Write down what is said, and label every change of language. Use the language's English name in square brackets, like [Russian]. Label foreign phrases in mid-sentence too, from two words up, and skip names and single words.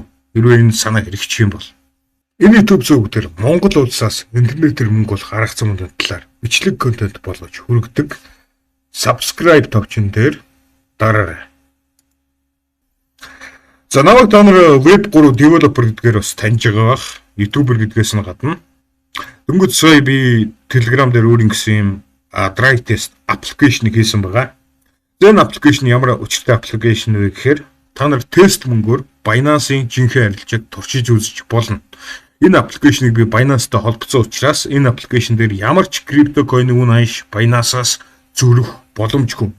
[Mongolian] Хэрвээ энэ санаа хэрэгжих юм бол энэ YouTube сувг дээр Монгол улсаас интернетээр мөнгө олох арга замуудын талаар бичлэг контент болгож хүргэдэг. Subscribe товчон дээр дараарай. За намайг та нар [English] Web3 developer [Mongolian] гэдгээр бас таньж байгаа бах. YouTuber гэдгээс нь гадна дөнгөж сая би Telegram дээр өөрийн гэсэн юм [English] dry test application- [Mongolian] ыг хийсэн байгаа. Энэ application ямар өчтэй application вэ гэхээр та нар тест мөнгөөр Binance-ийн жинхэнэ арилжааг туршиж үзэж болно. Энэ аппликейшнийг би Binance-тай холбоцсон учраас энэ аппликейшн дээр ямар ч криптокойн үн ханш Binance-аас зөрөх боломжгүй.